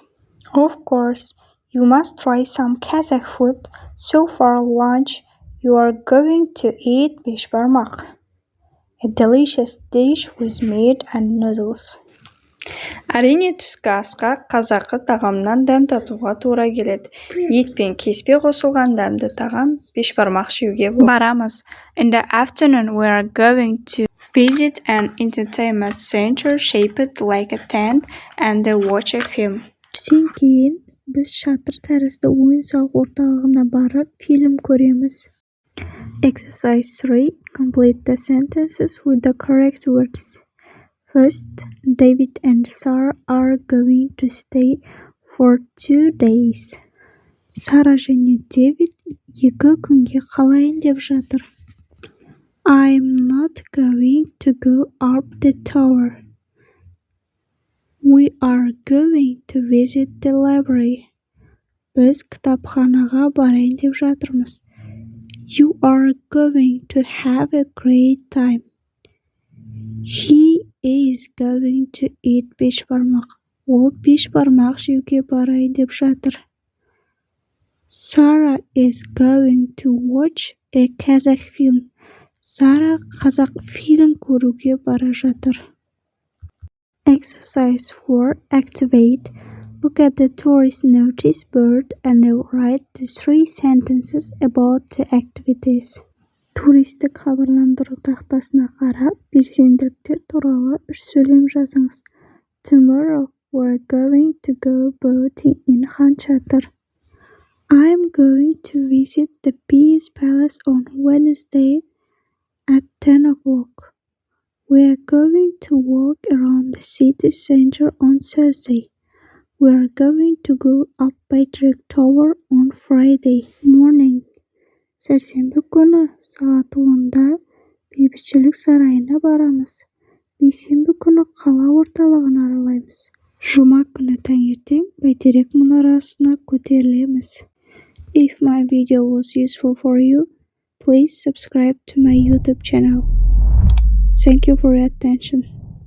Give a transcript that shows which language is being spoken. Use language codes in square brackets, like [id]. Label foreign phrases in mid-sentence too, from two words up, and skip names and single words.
[en] Of course, you must try some Kazakh food. So for lunch, you are going to eat beshbarmak, a delicious dish with meat and noodles. [kk] Әрине түскі асқа қазақы тағамнан дәм татуға тура келеді. Ет пен кеспе қосылған дәмді тағам бешбармақ жеуге барамыз. [en] In the afternoon, we are going to visit an entertainment center shaped like a tent and watch a film. [kk] Түстен кейін біз шатыр тәрізді ойын-сауық орталығына барып фильм көреміз. [en] Exercise 3. Complete the sentences with the correct words. First, David and Sarah are going to stay for 2 days. [kk] Сара және Дэвид 2 күнге қалайын деп жатыр. [en] I'm not going to go up the tower. We are going to visit the library. [kk] Біз кітапханаға барайын деп жатырмыз. [en] You are going to have a great time. He is going to eat beshbarmak. [kk] Ол бешбармақ жеуге барайын деп жатыр. [en] Sarah is going to watch a Kazakh film. [kk] Сара қазақ фильм көруге бара жатыр. [en] Exercise 4. Activate. Look at the tourist notice board and write the 3 sentences about the activities. [kk] Туристік хабарландыру тақтасына қарап, белсенділіктер туралы 3 сөйлем жазыңыз. [en] Tomorrow, we're going to go boating in Хан Чатыр. I'm going to visit the Peace Palace on Wednesday at 10 o'clock. We are going to walk around the city center on Thursday. We are going to go up by the tower on Friday morning. [kk] Сәрсенбі күні сағат 10-да бейбітшілік сарайына барамыз. Бейсенбі күні қала орталығын аралаймыз. Жұма күні таңертең бәйтерек мұнарасына көтерілеміз. [en] If my video was useful for you, please subscribe to my YouTube channel. Thank you for your attention.